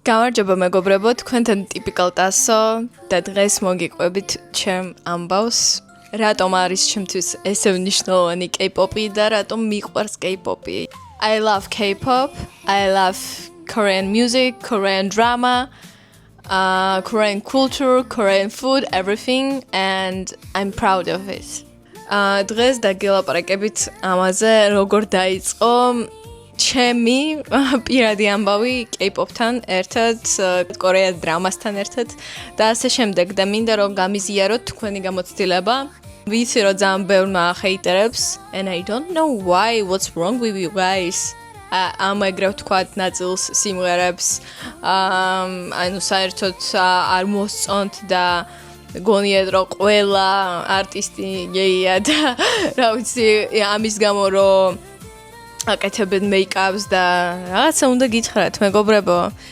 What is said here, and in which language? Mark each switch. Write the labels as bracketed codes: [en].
[ka] გამარჯობა მეგობრებო, თქვენთან ტიპიკალ ტასო და დღეს მოგიყვებით ჩემ ამბავს. რატომ არის ჩემთვის ესე მნიშვნელოვანი K-pop-ი და რატომ მიყვარს K-pop-ი? [en] I love K-pop, I love Korean music, Korean drama, Korean culture, Korean food, everything, and I'm proud of it. [ka] დღეს დაგილაპარაკებით ამაზე, როგორ დაიწყო ჩემი პირადი ამბავი K-pop-თან ერთად, კორეა დრამასთან ერთად და ასე შემდეგ და მინდა რომ გამიზიაროთ თქვენი გამოცდილება. ვიცი რომ ძალიან ბევრმა ჰეიტერებს [en] and I don't know why, what's wrong with you guys. [ka] ამაგრევ თქვათ ნაწილს სიმღერებს, ანუ საერთოდ არ მოსწონთ და გონიათ რომ ყველა არტისტი გეია და რა ვიცი, ამის გამო რომ აკეთებენ make-ups და რაღაცა უნდა გითხრათ მეგობრებო.